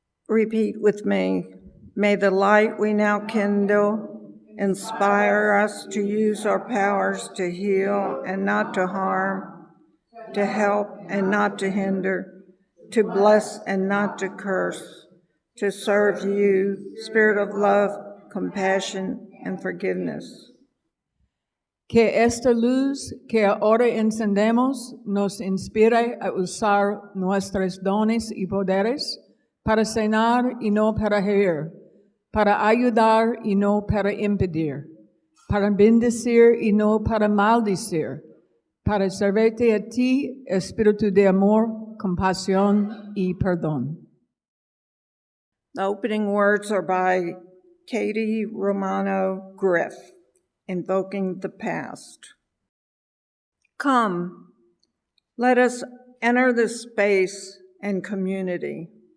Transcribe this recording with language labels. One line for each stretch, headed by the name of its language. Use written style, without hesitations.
English: Repeat with me. May the light we now kindle inspire us to use our powers to heal and not to harm, to help and not to hinder, to bless and not to curse, to serve you, Spirit of love, compassion, and forgiveness.
Spanish: Que esta luz que ahora encendemos nos inspire a usar nuestros dones y poderes para sanar y no para herir, para ayudar y no para impedir, para bendecir y no para maldecir, para servirte a ti, espíritu de amor, compasión y perdón.
English: The opening words are by Katie Romano Griff, invoking the past. Come, let us enter this space and community.